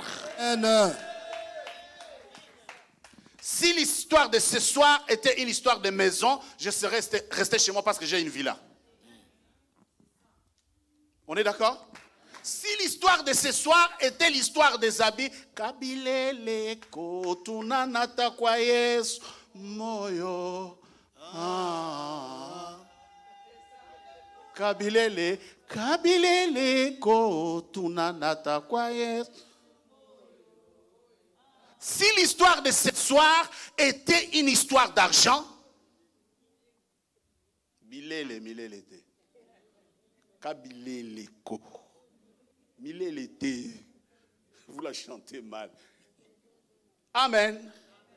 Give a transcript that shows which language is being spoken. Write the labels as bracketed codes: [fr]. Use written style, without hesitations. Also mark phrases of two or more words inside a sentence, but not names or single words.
[fr] Amen. Si l'histoire de ce soir était une histoire de maison, je serais resté chez moi parce que j'ai une villa. On est d'accord? Si l'histoire de ce soir était l'histoire des habits, [ln] Kabilele kotunanata kwa Yesu moyo. Kabilele kotunanata kwa Yesu. [fr] Si l'histoire de ce soir était une histoire d'argent, [ln] milele te. Kabilele ko. Milele te. [fr] Vous la chantez mal.